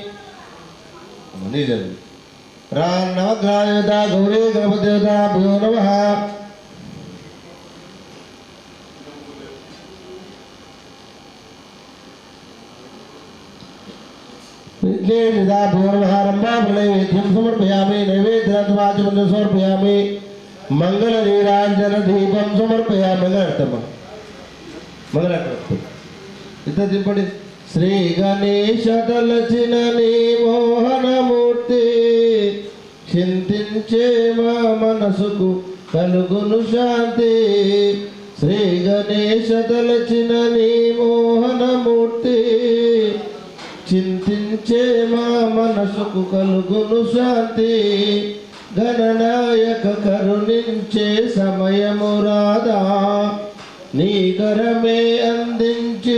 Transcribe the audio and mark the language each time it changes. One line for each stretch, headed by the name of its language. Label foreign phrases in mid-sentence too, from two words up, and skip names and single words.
Sanskrit: नवग्रहदेवता गौरी गणपतिदेवताभ्यो नमः नैवेद्यं समर्पयामि नैवेद्यवाचमन्यं समर्पयामि मंगलनीराञ्जनदीपं समर्पयामि मंगलारति इतना दिंपడి
Telugu: श्री गणेश तलచిన నీ మోహనమూర్తి చింతించే మా మనసుకు కలుగును శాంతి శ్రీ గణేశ తలచిన నీ మోహనమూర్తి చింతించే మా మనసుకు కలుగును శాంతి గణనాయక కరుణించే సమయము రాదా నీ కరమే అందించి